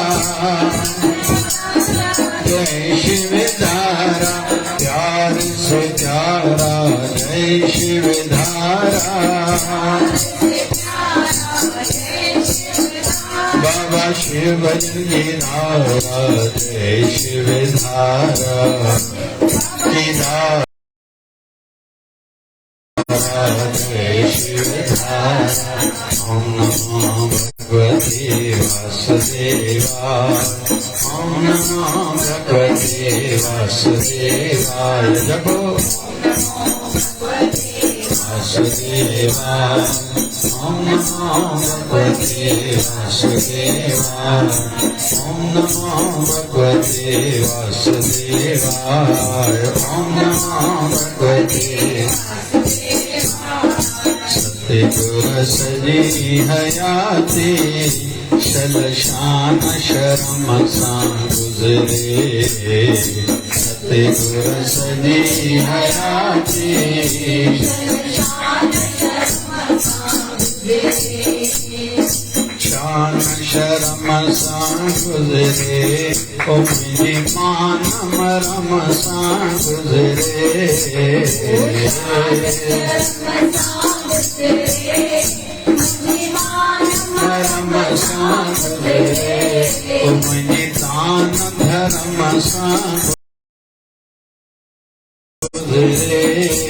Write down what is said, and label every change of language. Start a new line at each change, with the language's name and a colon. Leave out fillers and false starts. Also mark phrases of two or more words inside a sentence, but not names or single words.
Hindi: जय शिवधारा प्यार से प्यारा जय शिवधारा। बाबा शिव की धारा जय शिवधारा की धारा जय शिवधारा।
Sanskrit: ओम नमो भगवते वासुदेवाय। ओम नमो भगवते वासुदेवाय। जपो वासुदेवाय। ओम नमो भगवते वासुदेवाय। ओम नमो भगवते वासुदेवाय। ओम नमो भगवते।
Sindhi: सतगुर सजी हयाती चल शान शर्म सां गुजरे। सतगुर सजी हयाती शान शर्म सां गुजरे। ओ मुंहिंजी मान मरम सां गुजरे। धर्म सां गुजरे। ओ मुंहिंजी दान धर्म सां गुजरे।